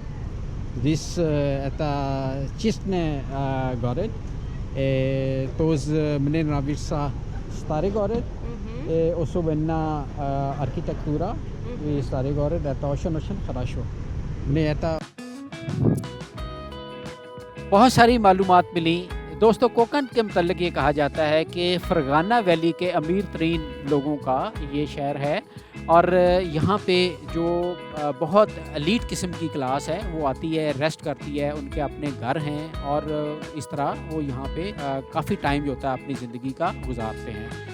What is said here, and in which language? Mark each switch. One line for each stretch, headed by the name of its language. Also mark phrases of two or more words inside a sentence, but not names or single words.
Russian: Здесь это чистый город. Тоже мне нравится старый город. Особенно архитектура и старый город. Это очень-очень хорошо. Мне это
Hindi: बहुत सारी मालूमात मिली। दोस्तों, कोकन के मतलब ये कहा जाता है कि फरगाना वैली के अमीर तरीन लोगों का ये शहर है, और यहाँ पे जो बहुत एलीट किस्म की क्लास है वो आती है, रेस्ट करती है, उनके अपने घर हैं, और इस तरह वो यहाँ पे काफ़ी टाइम जो होता है अपनी ज़िंदगी का गुजारते हैं।